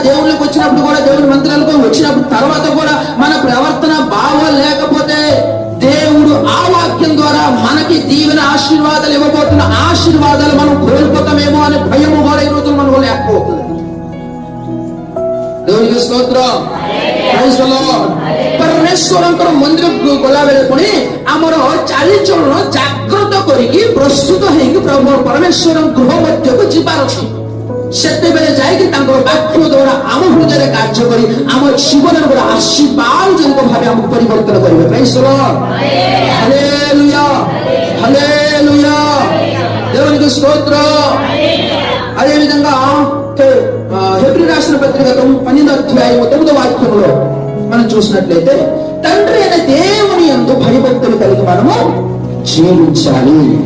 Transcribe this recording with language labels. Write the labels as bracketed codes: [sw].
[te] దేవుళ్ళకి వచ్చినప్పుడు కూడా, దేవుడి మందిరాలకు వచ్చినప్పుడు తర్వాత కూడా మన ప్రవర్తన బాగోలేకపోతే దేవుడు ఆ వాక్యం ద్వారా మనకి దీవెన ఆశీర్వాదాలు ఇవ్వబోతున్న ఆశీర్వాదాలు మనం కోల్పోతామేమో అనే భయము కూడా ఈ రోజు మనకు లేకపోతుంది. దేవునికి స్తోత్రం, [en] Praise the Lord. [or] ପରମେଶ୍ୱରଙ୍କର ମନ୍ଦିରକୁ ଗଲାବେଳେ ପୁଣି ଆମର ଚାଲିଚଳନ ଜାଗ୍ରତ କରିକି ପ୍ରସ୍ତୁତ ହେଇକି ପ୍ରଭୁ ପରମେଶ୍ୱରଙ୍କ ଗୃହ ମଧ୍ୟକୁ ଯିବାର ଅଛି। ସେତେବେଳେ ଯାଇକି ତାଙ୍କର ବାକ୍ୟ ଦ୍ୱାରା ଆମ ହୃଦୟରେ କାର୍ଯ୍ୟ କରି ଆମ ଜୀବନରେ ଗୋଟେ ଆଶୀର୍ବାଦ ଜନିତ ଭାବେ ଆମକୁ ପରିବର୍ତ୍ତନ କରିବେ। [en] praise the Lord, [te] హల్లెలూయా, హల్లెలూయా, దేవునికి స్తోత్రం। అదే విధంగా హెబ్రీ రాసిన పత్రిక 12వ అధ్యాయం 9వ వాక్యంలో మనం చూసినట్లయితే తండ్రి అయిన దేవుని యందు భయభక్తులు కలిగి మనము జీవించాలి.